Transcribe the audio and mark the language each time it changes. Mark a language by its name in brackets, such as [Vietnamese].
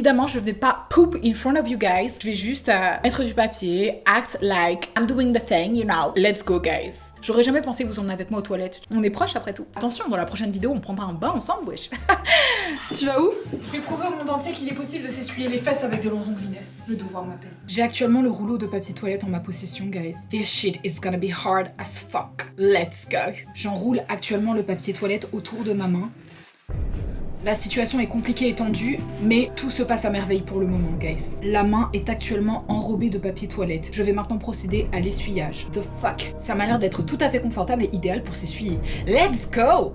[French] Évidemment, je ne vais pas [English] poop in front of you guys. [French] Je vais juste mettre du papier, [English] act like I'm doing the thing, you know. Let's go, guys. [French] J'aurais jamais pensé que vous emmenez avec moi aux toilettes. On est proches après tout. Attention, dans la prochaine vidéo, on prendra un bain ensemble, wesh. Tu vas où? Je vais prouver au monde entier qu'il est possible de s'essuyer les fesses avec des longs ongles, Inès. Le devoir m'appelle. J'ai actuellement le rouleau de papier toilette en ma possession, guys. [English] This shit is gonna be hard as fuck. Let's go. [French] J'enroule actuellement le papier toilette autour de ma main. La situation est compliquée et tendue, mais tout se passe à merveille pour le moment, guys. La main est actuellement enrobée de papier toilette. Je vais maintenant procéder à l'essuyage. [English] The fuck. [French] Ça m'a l'air d'être tout à fait confortable et idéal pour s'essuyer. [English] Let's go!